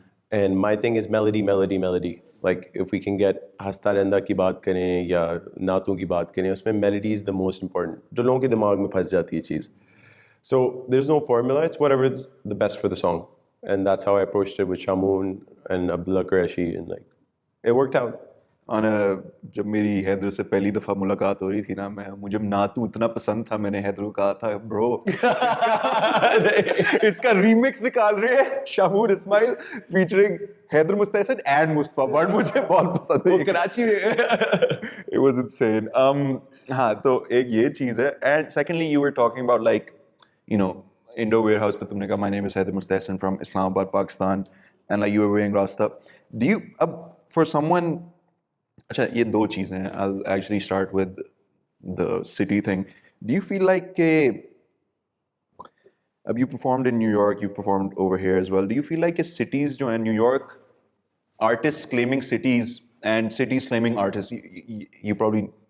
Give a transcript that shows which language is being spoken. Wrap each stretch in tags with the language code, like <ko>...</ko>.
<en>And my thing is melody. Like if we can get</en> <hi>hasta renda ki baat kare ya naatun ki baat kare, usme</hi> <en>melody is the most important.</en> <hi>Jo logon ke dimag mein phas jati hai cheez.</hi> <en>So there's no formula. It's whatever is the best for the song, and that's how I approached it with Shamoon and Abdullah Qureshi, and like it worked out.</en> <hi>जब मेरी हैदर से पहली दफ़ा मुलाकात हो रही थी ना, मुझे नातू इतना पसंद था, मैंने हैदर को कहा था ब्रो इसका रीमिक्स निकाल रहे हैं शामूर Ismail featuring Haider Mustehsan and Mustafa, word मुझे बहुत पसंद है, वो कराची में</hi> <en>it was insane.</en> <hi>हाँ तो एक ये चीज़ है</hi> <en>and secondly you were talking about like you know Indowarehouse</en> <hi>पे तुमने कहा</hi> <en>my name is Haider Mustehsan from Islamabad Pakistan and like you were wearing Rasta do you अब for someone</en> <hi>अच्छा ये दो चीज़ें हैं</hi> <en>I'll actually start with the city thing do you feel like</en> <hi>कि अब</hi> <en>you performed in New York you've performed over here as well do you feel like cities</en> <hi>जो हैं</hi> <en>New York artists claiming cities and cities claiming artists you probably</en>